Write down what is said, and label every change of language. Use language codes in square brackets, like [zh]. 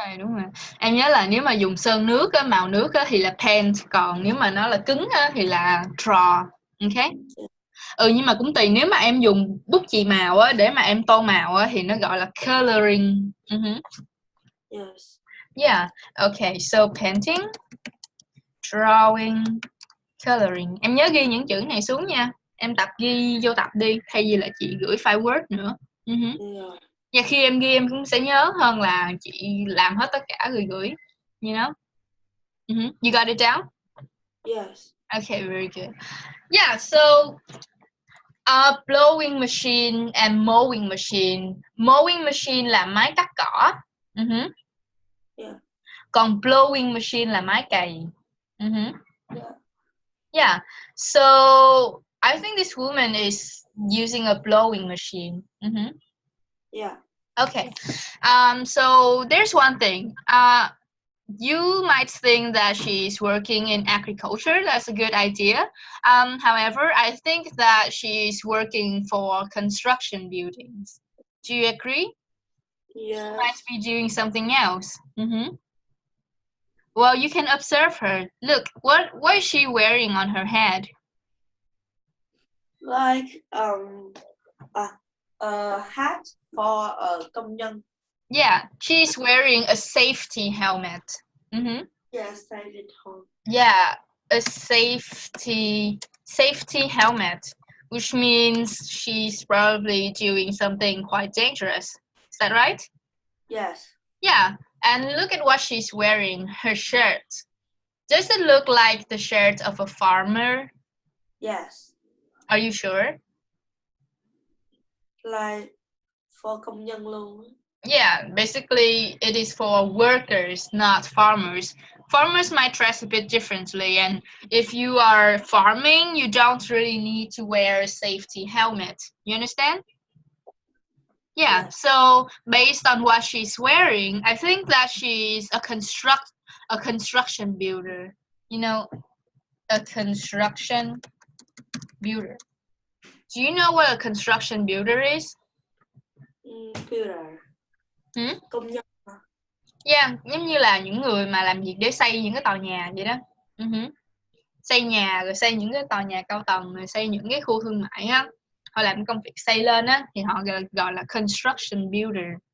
[vi] Đúng rồi. Em nhớ là nếu mà dùng sơn nước á, màu nước á, thì là paint, còn nếu mà nó là cứng á, thì là draw. Ok. Nhưng mà cũng tùy, nếu mà em dùng bút chì màu á, để mà em tô màu á, thì nó gọi là coloring. [en] Yes. Yeah. Okay. So painting, drawing, coloring. [vi] Em nhớ ghi những chữ này xuống nha. Em tập ghi vô tập đi, thay vì là chị gửi file Word nữa. Và khi em ghi em cũng sẽ nhớ hơn là chị làm hết tất cả rồi gửi. [en] You know? You got it down? Yes. Okay, very good. Yeah, so blowing machine and mowing machine. [vi] Mowing machine là máy cắt cỏ. [en] Yeah. [vi] Còn blowing machine là máy cày. [en] Yeah. Yeah. So I think this woman is using a blowing machine. Yeah. Okay. So there's one thing. You might think that she's working in agriculture. That's a good idea. However, I think that she's working for construction buildings. Do you agree? Yes. She might be doing something else. Well, you can observe her. Look, what is she wearing on her head? Like a hat for a [vi] công nhân. [en] Yeah, she's wearing a safety helmet. Yes, safety helmet. Yeah, a safety helmet, which means she's probably doing something quite dangerous. Is that right? Yes. Yeah, and look at what she's wearing, her shirt. Does it look like the shirt of a farmer? Yes. Are you sure? Like for [vi] công nhân [en] luôn. Yeah, basically it is for workers, not farmers. Farmers might dress a bit differently, and if you are farming, you don't really need to wear a safety helmet. You understand? Yeah, so based on what she's wearing, I think that she's a construction builder. You know, a construction builder. Do you know what a construction builder is? [vi] Builder. Công nhân. Yeah, giống như là những người mà làm việc để xây những cái tòa nhà vậy đó. Xây nhà, rồi xây những cái tòa nhà cao tầng, rồi xây những cái khu thương mại á, họ làm công việc xây lên á thì họ gọi là construction builder.